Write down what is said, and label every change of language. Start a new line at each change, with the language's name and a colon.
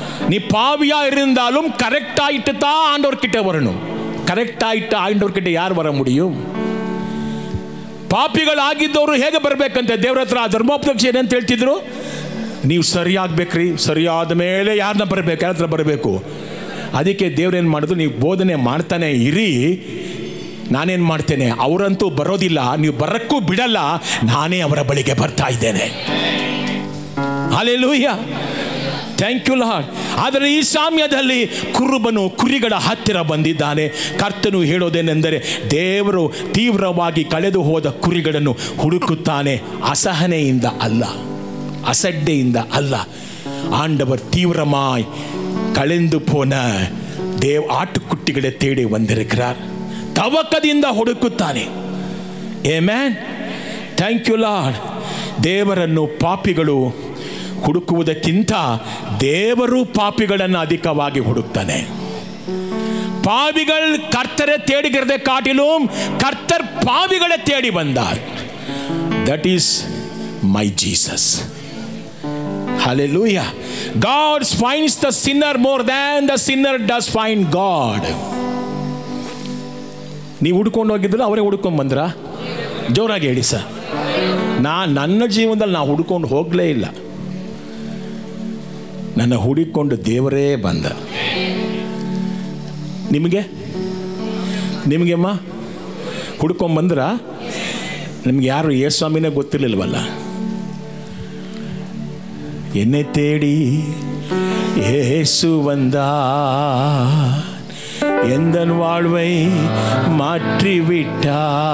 Tamil: நீ பாவியா இருந்தாலும் கரெக்ட் ஆயிட்டு தான் ஆண்டவர் கிட்ட வரணும். கரெக்ட் ஆயிட்டு ஆண்டவர் கிட்ட யார் வர முடியும்?
Kannada: ಪಾಪಿಗಳು ಆಗಿದ್ದವರು ಹೇಗೆ ಬರಬೇಕಂತೆ ದೇವರ ಹತ್ರ? ಧರ್ಮೋಪದೇಶ ಏನಂತ ಹೇಳ್ತಿದ್ರು? ನೀವು ಸರಿಯಾಗಬೇಕ್ರಿ, ಸರಿಯಾದ ಮೇಲೆ ಯಾರನ್ನ ಬರಬೇಕು? ಯಾರ ಹತ್ರ ಬರಬೇಕು? ಅದಕ್ಕೆ ದೇವ್ರೇನು ಮಾಡಿದ್ರು? ನೀವು ಬೋಧನೆ ಮಾಡ್ತಾನೆ ಇರಿ, ನಾನೇನು ಮಾಡ್ತೇನೆ, ಅವರಂತೂ ಬರೋದಿಲ್ಲ, ನೀವು ಬರಕ್ಕೂ ಬಿಡಲ್ಲ, ನಾನೇ ಅವರ ಬಳಿಗೆ ಬರ್ತಾ ಇದ್ದೇನೆ. Hallelujah,
English: Thank you Lord.
Kannada: ಆದರೆ ಈ ಸಮಯದಲ್ಲಿ ಕುರುಬನು ಕುರಿಗಳ ಹತ್ತಿರ ಬಂದಿದ್ದಾನೆ. ಕರ್ತನು ಹೇಳೋದೇನೆಂದರೆ, ದೇವರು ತೀವ್ರವಾಗಿ ಕಳೆದು ಹೋದ ಕುರಿಗಳನ್ನು ಹುಡುಕುತ್ತಾನೆ. ಅಸಹನೆಯಿಂದ ಅಲ್ಲ, அசட்டைಯಿಂದ ಅಲ್ಲ.
Tamil: ஆண்டவர் தீவிரமாய் கலைந்து போன ஆட்டுக்குட்டிகளை தேடி வந்திருக்கிறார்.
Kannada: ತವಕದಿಂದ ಹುಡುಕುತ್ತಾನೆ. Amen,
English: Thank you Lord.
Kannada: ದೇವರನ್ನು ಪಾಪಿಗಳು ಹುಡುಕುವುದಕ್ಕಿಂತ ದೇವರು ಪಾಪಿಗಳನ್ನು ಅಧಿಕವಾಗಿ ಹುಡುಕ್ತಾನೆ.
Tamil: பாவிகள் கர்த்தரை தேடுகிறதை காட்டிலும் கர்த்தர் பாவிகளை தேடி வந்தார்.
English: That is my Jesus. Hallelujah. God finds the sinner more than the sinner does find God.
Kannada: ನೀವು ಹುಡ್ಕೊಂಡು ಹೋಗಿದ್ರೆ ಅವರೇ ಹುಡ್ಕೊಂಡು ಬಂದ್ರ? ಜೋರಾಗಿ ಹೇಳಿ ಸರ್. ನನ್ನ ಜೀವನದಲ್ಲಿ ನಾವು ಹುಡ್ಕೊಂಡು ಹೋಗಲೇ ಇಲ್ಲ, ನನ್ನ ಹುಡುಕೊಂಡು ದೇವರೇ ಬಂದ. ನಿಮಗೆಮ್ಮ ಹುಡ್ಕೊಂಬಂದ್ರ? ನಿಮ್ಗೆ ಯಾರು ಯೇಸುಸ್ವಾಮಿನೇ ಗೊತ್ತಿರಲಿಲ್ವಲ್ಲ.
Tamil: என்னை தேடி இயேசு வந்தார், எந்தன் வாழ்வை மாற்றிவிட்டார்.